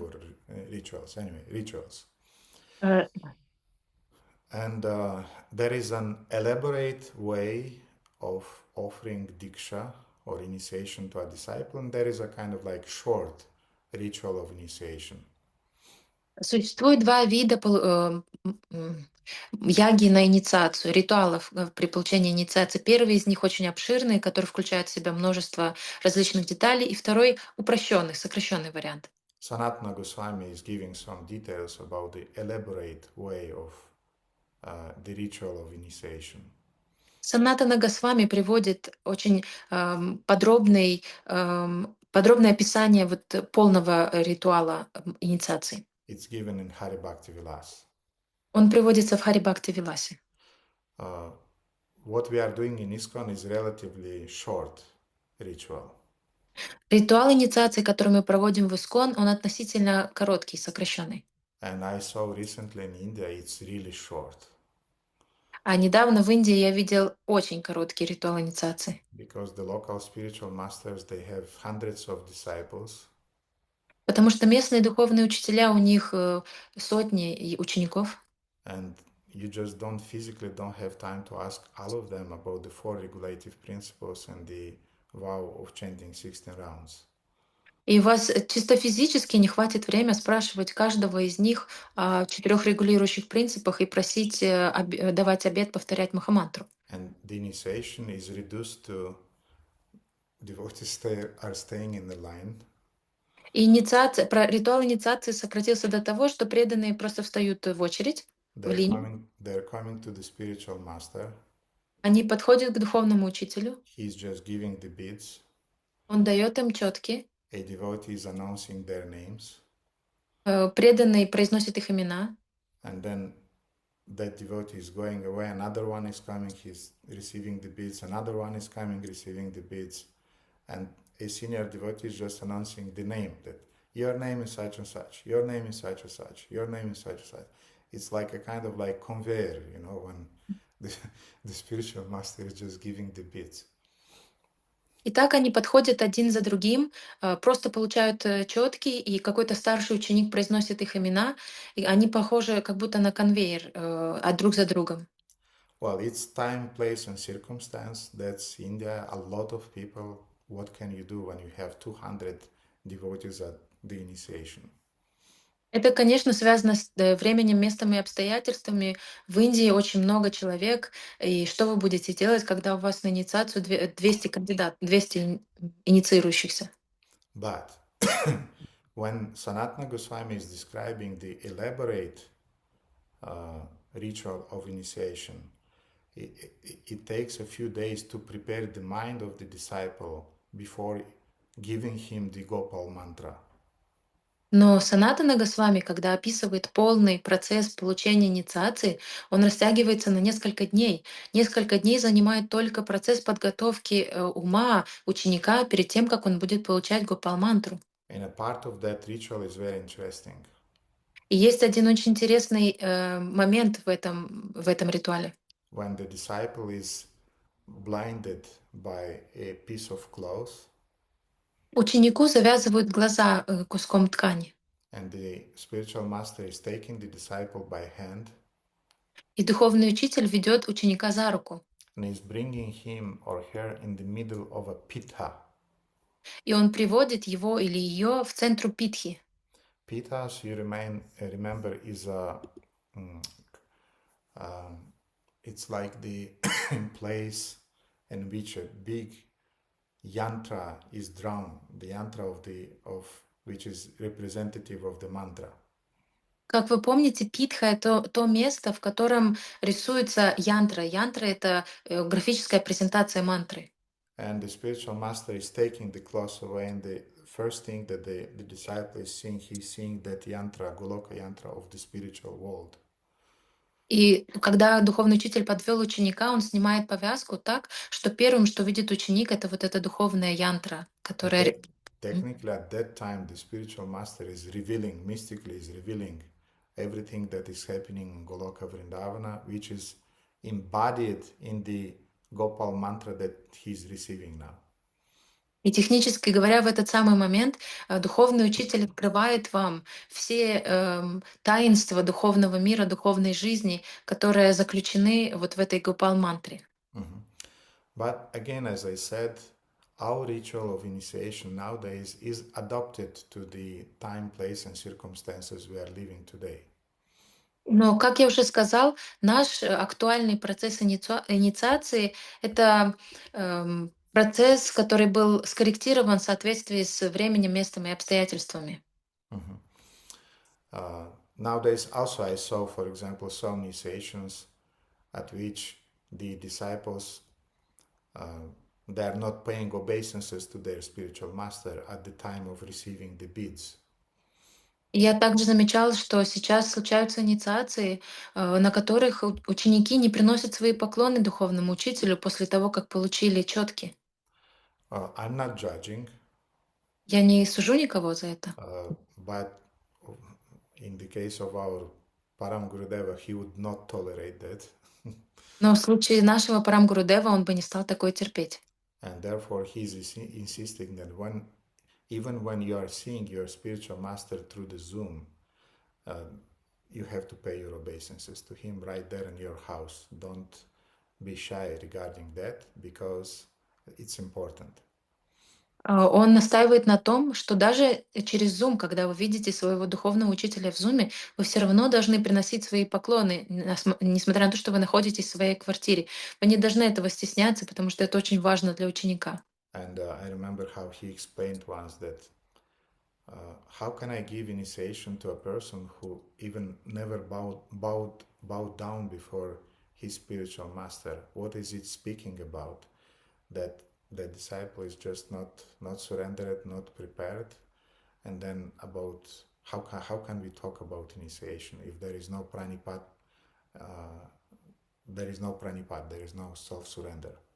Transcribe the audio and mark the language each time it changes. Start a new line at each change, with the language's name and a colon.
English: Or rituals. Anyway, rituals. Э, And there is an elaborate way of offering diksha or initiation to a disciple, and there is a kind of like short ritual of initiation.
Russian: Существует 2 вида яги на инициацию, ритуалов при получении инициации. Первый из них очень обширный, который включает в себя множество различных деталей, и второй упрощенный, сокращенный вариант.
English: Sanatana Goswami is giving some details about the elaborate way of the ritual of initiation.
Russian: Санатана Госвами приводит очень подробное описание полного ритуала инициации.
English: It's given in Hari Bhakti Vilas.
Russian: Он приводится в Хари Бхакти Виласе.
English: What we are doing in ISKCON is relatively short ritual.
Russian: Ритуал инициации, который мы проводим в Искон, он относительно короткий, сокращенный.
English: And I saw recently in India it's really short.
Russian: А недавно в Индии я видел очень короткий ритуал инициации.
English: Because the local spiritual masters, they have hundreds of disciples.
Russian: Потому что местные духовные учителя, у них сотни учеников.
English: And you just don't have time to ask all of them about the 4 regulative principles and the vow of chanting 16 rounds.
Russian: И у вас чисто физически не хватит времени спрашивать каждого из них о 4 регулирующих принципах и просить давать обет повторять Махамантру.
English: And the initiation is reduced to devotees are staying in the line.
Russian: Ритуал инициации сократился до того, что преданные просто встают в очередь, в линию.
English: They're coming to the spiritual master.
Russian: Они подходят к духовному учителю,
English: He's just giving the beads.
Russian: он дает им четки,
English: A devotee is announcing their names,
Russian: преданный произносит их имена,
English: and then that devotee is going away. Another one is coming. He's receiving the beads. Another one is coming, receiving the beads, and a senior devotee is just announcing the name that your name is such and such, your name is such and such, your name is such and such. It's like a kind of like conveyor, when the, the spiritual master is just giving the beads.
Russian: и так они подходят один за другим, просто получают четки, и какой-то старший ученик произносит их имена, и они похожи как будто на конвейер, друг за другом.
English: Well, it's time, place, and circumstance. That's India. A lot of people. What can you do when you have 200 devotees at the initiation?
Russian: Это, конечно, связано с временем, местом и обстоятельствами. В Индии очень много человек. И что вы будете делать, когда у вас на инициацию 200 кандидат, 200 инициирующихся?
English: But when Sanatana Goswami is describing the elaborate ritual of initiation, it takes a few days to prepare the mind of the disciple before giving him the Gopal Mantra.
Russian: Но Санатана Госвами, когда описывает полный процесс получения инициации, он растягивается на несколько дней. Несколько дней занимает только процесс подготовки ума ученика перед тем, как он будет получать Гопал-мантру.
English: And a part of that ritual is very interesting.
Russian: И есть один очень интересный момент в этом ритуале.
English: When the disciple is blinded by a piece of cloth,
Russian: Ученику завязывают глаза куском ткани,
English: and the spiritual master is taking the disciple by hand
Russian: и духовный учитель ведет ученика за руку,
English: and is bringing him or her in the middle of a pitha.
Russian: и он приводит его или ее в центр питхи.
English: Pitha, as you remember, is mm, uh, it's like the place in which a big yantra is drawn, the yantra of which is representative of the mantra.
Russian: Как вы помните, питха — это то место, в котором рисуется янтра. Янтра — это графическая презентация мантры.
English: And the spiritual master is taking the cloth away, and the first thing that the disciple is seeing, he's seeing that yantra, Goloka yantra of the spiritual world.
Russian: И когда духовный учитель подвел ученика, он снимает повязку так, что первым, что видит ученик, это вот эта духовная янтра,
English: And
Russian: которая...
English: technically, at that time, the spiritual master is revealing, mystically is revealing everything that is happening in Goloka Vrindavana, which is embodied in the Gopal mantra that he's receiving now.
Russian: И технически говоря, в этот самый момент духовный учитель открывает вам все таинства духовного мира, духовной жизни, которые заключены вот в этой Гопал-мантре. Mhm.
English: But again, as I said, our ritual of initiation nowadays is adapted to the time, place, and circumstances we are living today.
Russian: Но, как я уже сказал, наш актуальный процесс инициации — это процесс, который был скорректирован в соответствии с временем, местом и обстоятельствами. Mhm.
English: Nowadays, also, I saw, for example, some initiations at which the disciples they are not paying obeisances to their spiritual master at the time of receiving the beads.
Russian: Я также замечала, что сейчас случаются инициации, на которых ученики не приносят свои поклоны духовному учителю после того, как получили четки.
English: I'm not judging,
Russian: Я не сужу никого за это.
English: but in the case of our Param Gurudeva, he would not tolerate that.
Russian: Но в случае нашего Парамгурудева он бы не стал такое терпеть.
English: And therefore, he's insisting that even when you are seeing your spiritual master through the Zoom, you have to pay your obeisances to him right there in your house. Don't be shy regarding that because it's important.
Russian: Он настаивает на том, что даже через Zoom, когда вы видите своего духовного учителя в Zoom, вы все равно должны приносить свои поклоны, несмотря на то, что вы находитесь в своей квартире. Вы не должны этого стесняться, потому что это очень важно для ученика.
English: And I remember how he explained once that How can I give initiation to a person who even never bowed down before his spiritual master? What is it speaking about? That the disciple is just not surrendered, not prepared, and then about how can we talk about initiation if there is no pranipat, uh, there is no self surrender.